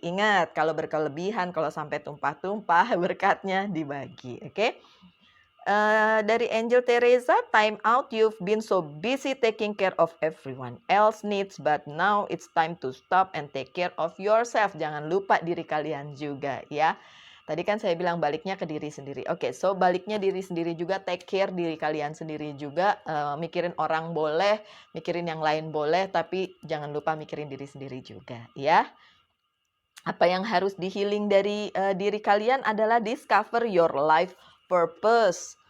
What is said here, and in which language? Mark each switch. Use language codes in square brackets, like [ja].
[id] Ingat, kalau berkelebihan, kalau sampai tumpah-tumpah, berkatnya dibagi. Oke. Dari Angel Teresa, [en] time out, you've been so busy taking care of everyone else needs, but now it's time to stop and take care of yourself. [id] Jangan lupa diri kalian juga ya. Tadi kan saya bilang baliknya ke diri sendiri. Oke, so baliknya diri sendiri juga, [en] take care [id] diri kalian sendiri juga. Mikirin orang boleh, mikirin yang lain boleh, tapi jangan lupa mikirin diri sendiri juga ya. Apa yang harus di-healing dari diri kalian adalah [en] discover your life purpose.